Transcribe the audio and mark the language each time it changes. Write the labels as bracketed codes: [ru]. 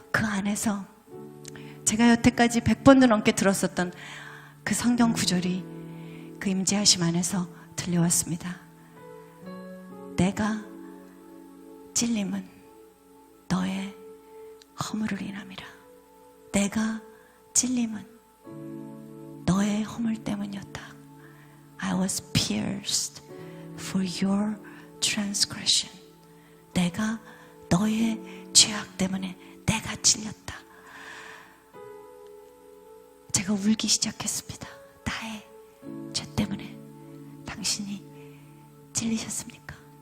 [ko] 그 안에서 제가 여태까지 100번도 넘게 들었었던 그 성경 구절이 그 임재하심 안에서 들려왔습니다. 내가 찔림은 너의 허물을 인함이라. 내가 찔림은 너의 허물 때문이었다. [en] I was pierced for your transgression. [ko] 내가 너의 죄악 때문에 내가 찔렸다. 제가 울기 시작했습니다. 나의 죄 때문에 당신이 찔리셨습니까?